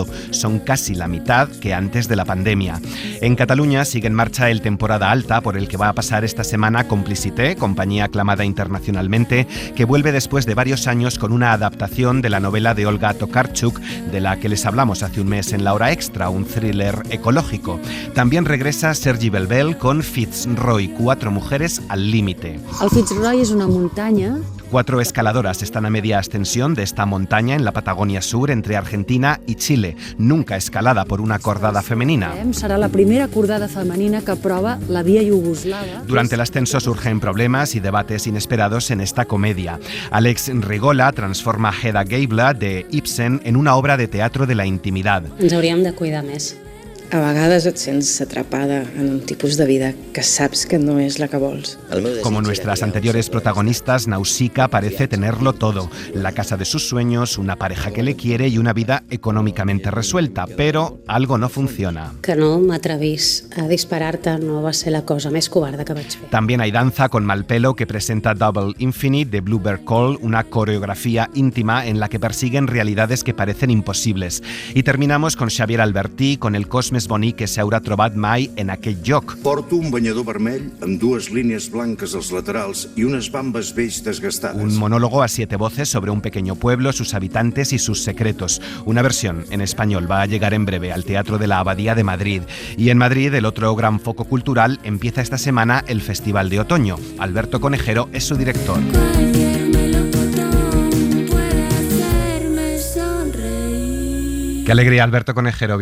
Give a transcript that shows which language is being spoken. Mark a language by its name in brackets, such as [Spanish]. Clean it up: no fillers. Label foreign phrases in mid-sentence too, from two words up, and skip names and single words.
[Spanish] Son casi la mitad que antes de la pandemia. En Cataluña sigue en marcha el Temporada Alta, por el que va a pasar esta semana Complicité, compañía aclamada internacionalmente, que vuelve después de varios años con una adaptación de la novela de Olga Tokarczuk, de la que les hablamos hace un mes en La Hora Extra, un thriller ecológico. También regresa Sergi Belbel con Fitzroy, 4 mujeres al límite. [Catalan] El Fitzroy és una muntanya [Spanish] 4 escaladoras están a media ascensión de esta montaña en la Patagonia Sur entre Argentina y Chile, nunca escalada por una cordada femenina. Será la primera cordada femenina que prueba la vía yugoslava. Durante el ascenso surgen problemas y debates inesperados en esta comedia. Alex Rigola transforma Hedda Gabler de Ibsen en una obra de teatro de la intimidad. [Catalan] Ens hauríem de cuidar més. A vegades et sents atrapada en un tipus de vida que saps que no és la que vols. [Spanish] Como nuestras anteriores protagonistas, Nausicaa parece tenerlo todo. La casa de sus sueños, una pareja que le quiere y una vida económicamente resuelta, pero algo no funciona. [Catalan] Que no m'atrevís a disparar-te no va ser la cosa més covarda que vaig fer. [Spanish] También hay danza con mal pelo que presenta Double Infinite de Bluebird Call, una coreografía íntima en la que persiguen realidades que parecen imposibles. Y terminamos con Xavier Albertí, con el cosme més bonic que s'haurà trobat mai en aquell lloc. [Catalan] Porto un banyador vermell amb 2 línies blanques als laterals i unes bambes beix desgastades. [Spanish] Un monólogo a 7 voces sobre un pequeño pueblo, sus habitantes y sus secretos. Una versión en español va a llegar en breve al Teatro de la Abadía de Madrid. Y en Madrid, el otro gran foco cultural, empieza esta semana el Festival de Otoño. Alberto Conejero es su director. Qué alegría, Alberto Conejero.